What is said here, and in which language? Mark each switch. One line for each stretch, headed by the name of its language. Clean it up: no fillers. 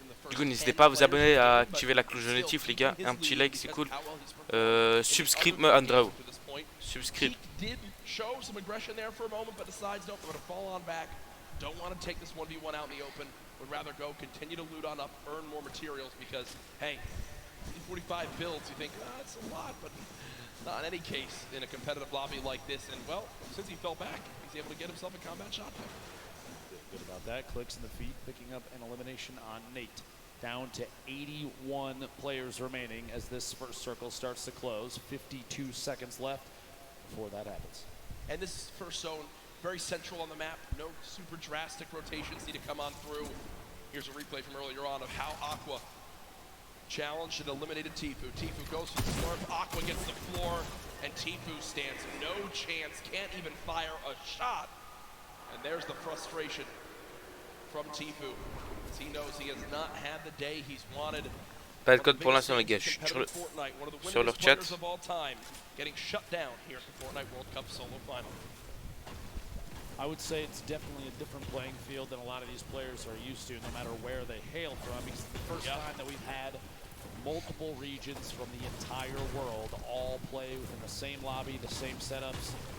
French: Du coup, n'hésitez pas à vous abonner, à activer la cloche de notif, les gars. Un petit like, c'est cool.
English: Subscribe me Andrew. Subscribe. Show some aggression there for a moment, but decides no, they're going to fall on back. Don't want to take this 1v1 out in the open. Would rather go continue to loot on up, earn more materials because, hey, 45 builds, you think, that's a lot, but not in any case in a competitive lobby like this. And, well, since he fell back, he's able to get himself a combat shot pick. Good about that. Clicks in the feet, picking up an elimination on Nate. Down to 81 players remaining as this first circle starts to close. 52 seconds left before that happens. And this first zone, very central on the map. No super drastic rotations need to come on through. Here's a replay from earlier on of how Aqua challenged and eliminated Tfue. Tfue goes to the floor, Aqua gets the floor, and Tfue stands no chance, can't even fire a shot. And there's the frustration from Tfue. He knows he has not had the day he's wanted.
French: Pas de code pour l'instant les gars, je suis sur leur chat.
English: Getting shut down here at the Fortnite World Cup solo final. I would say it's definitely a different playing field than a lot of these players are used to, no matter where they hail from. Because it's the first time that we've had multiple regions from the entire world all play within the same lobby, the same setups.